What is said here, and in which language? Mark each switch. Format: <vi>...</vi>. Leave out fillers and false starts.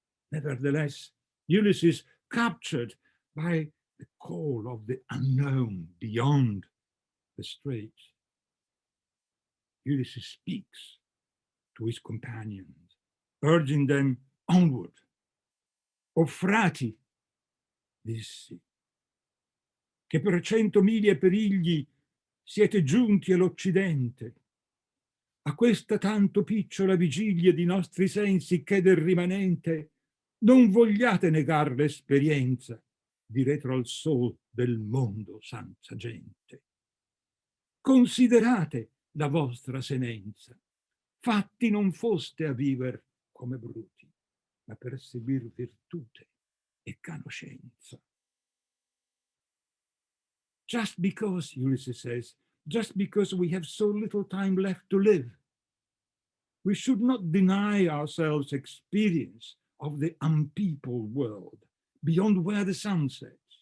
<en>Nevertheless, Ulysses, captured by the call of the unknown beyond the straits, Ulysses speaks to his companions, urging them onward.</en> <it>O frati, dissi, che per 100 miglia perigli siete giunti all'Occidente, a questa tanto picciola vigilia di nostri sensi che del rimanente non vogliate negar l'esperienza di retro al sol del mondo senza gente. Considerate la vostra senenza, fatti non foste a viver come bruti, ma per seguir virtute e conoscenza.</it> <en>Just because, Ulysses says, just because we have so little time left to live, we should not deny ourselves experience of the unpeopled world beyond where the sun sets.</en>